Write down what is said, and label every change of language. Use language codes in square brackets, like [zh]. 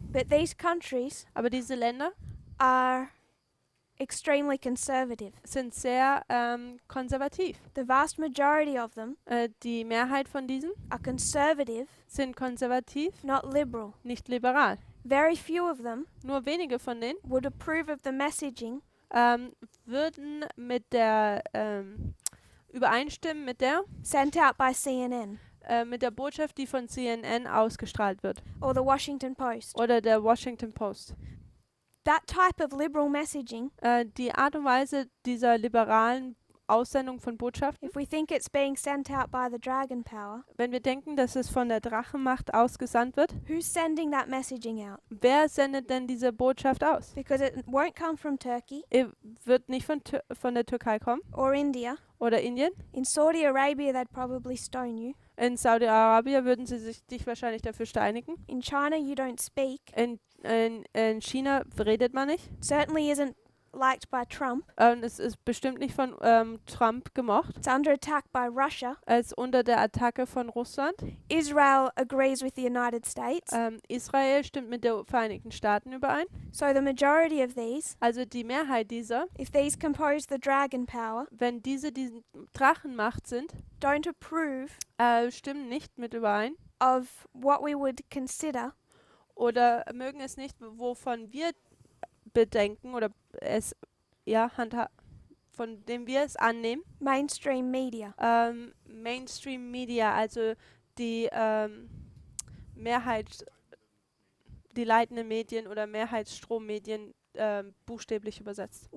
[en] But these countries [de] Aber diese Länder [en] are extremely conservative. [de] sind sehr konservativ. [en] The vast majority of them [de] Die Mehrheit von diesen [en] are conservative, [de] sind konservativ, [en] not liberal. [de] nicht liberal. [en] Very few of them [de] Nur wenige von denen [en] would approve of the messaging [de] würden mit der übereinstimmen [en] sent out by CNN [de] mit der Botschaft, die von CNN ausgestrahlt wird [en] or the Washington Post. [de] oder der Washington Post. [en] That type of liberal messaging, [de] Die Art und Weise dieser liberalen Aussendung von Botschaften, [en] if we think it's being sent out by the dragon power, [de] wenn wir denken, dass es von der Drachenmacht ausgesandt wird, [en] who's sending that messaging out? [de] wer sendet denn diese Botschaft aus? [en] Because it won't come from Turkey [de] Wird nicht von der Türkei kommen [en] or India. [de] oder Indien. [en] In Saudi Arabia, they'd probably stone you. [de] In Saudi-Arabien würden sie dich wahrscheinlich dafür steinigen. [en] In China, you don't speak. [de] In China redet man nicht. [en] Certainly isn't liked by Trump. [de] Es ist bestimmt nicht von Trump gemocht. [en] It's under attack by Russia. [de] Es ist unter der Attacke von Russland. [en] Israel agrees with the United States. [de] Israel stimmt mit den Vereinigten Staaten überein. [en] So the majority of these, [de] Also die Mehrheit dieser, [en] if these compose the dragon power, [de] wenn diese Drachenmacht sind, [en] don't approve [de] stimmen nicht mit überein [en] of what we would consider [de] oder mögen es nicht, wovon wir bedenken oder es von dem wir es annehmen. [en] mainstream media. [de] Mainstream Media, also die Mehrheit, die leitenden Medien oder Mehrheitsstrommedien buchstäblich übersetzt.